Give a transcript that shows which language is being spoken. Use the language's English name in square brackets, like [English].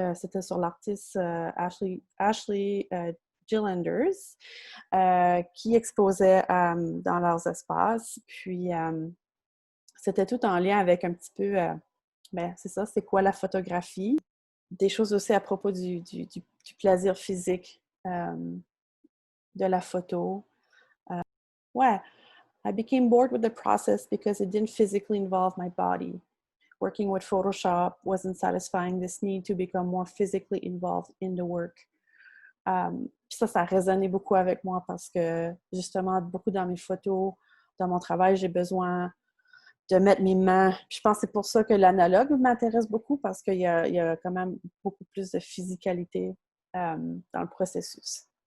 [French] C'était sur l'artiste Ashley Gillanders qui exposait dans leurs espaces. Puis, c'était tout en lien avec un petit peu, c'est ça, c'est quoi la photographie. Des choses aussi à propos du plaisir physique de la photo. [English] Ouais, I became bored with the process because it didn't physically involve my body. Working with Photoshop wasn't satisfying this need to become more physically involved in the work. [French] Puis ça a résonné beaucoup avec moi parce que, justement, beaucoup dans mes photos, dans mon travail, j'ai besoin de mettre mes mains. Puis je pense que c'est pour ça que l'analogue m'intéresse beaucoup parce qu'il y a quand même beaucoup plus de physicalité dans le processus.